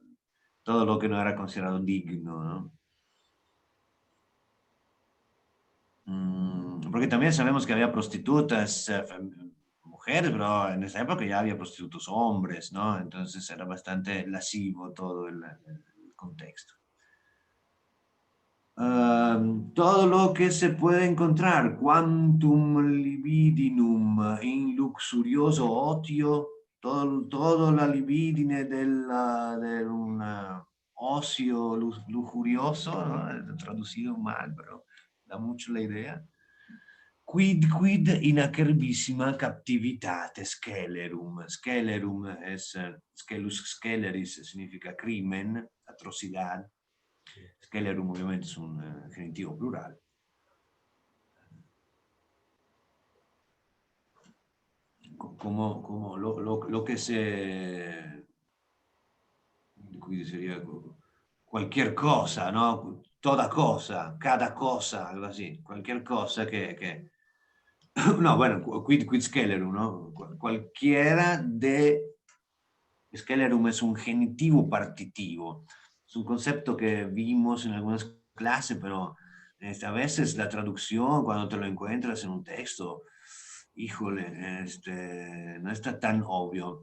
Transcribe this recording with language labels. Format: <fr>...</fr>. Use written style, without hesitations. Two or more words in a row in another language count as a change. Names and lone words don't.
<es>Todo lo que no era considerado digno, ¿no? Porque también sabemos que había prostitutas mujeres, pero en esa época ya había prostitutos hombres, ¿no? Entonces era bastante lascivo todo el contexto. Todo lo que se puede encontrar,</es> <la>quantum libidinum in luxurioso otio,</la> <es>todo la libidine de un ocio lujurioso, ¿no? Traducido mal, pero da mucho la idea.</es> <la>Quid in acerbissima captivitate scelerum. Scelerum es scelus sceleris,</la> <es>significa crimen, atrocidad. Scelerum obviamente es un genitivo plural. Como lo que se... Quindi sería cualquier cosa, ¿no? Toda cosa, cada cosa, algo así. Cualquier cosa que no, bueno,</es> <la>quid scelerum,</la> <es>¿no? Cualquiera de... Scelerum es un genitivo partitivo. Es un concepto que vimos en algunas clases, pero a veces la traducción, cuando te lo encuentras en un texto, híjole, no está tan obvio.</es>